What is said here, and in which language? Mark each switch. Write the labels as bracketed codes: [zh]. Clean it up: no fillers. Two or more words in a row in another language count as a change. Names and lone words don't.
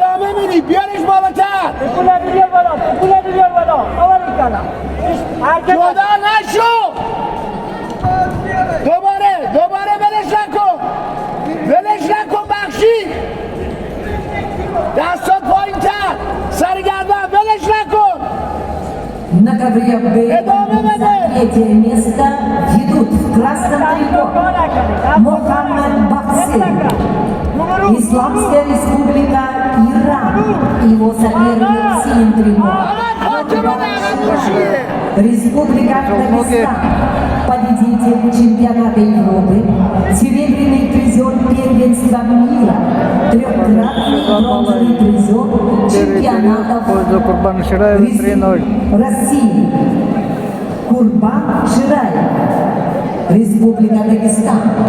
[fa] دوباره ولش نکن بخشی دستات پایین تر سرگردن ولش نکن [ru] На ковре боя за третье место ведут в красном трико Мухаммед Бакси, Исламская республика Иран, его соперник в синем трико Республика Дагестан, победитель чемпионата Европы, серебряный призер первенства мира, трехкратный бронзовый призер чемпионатов России, Курбан Шираев, Республика Дагестан.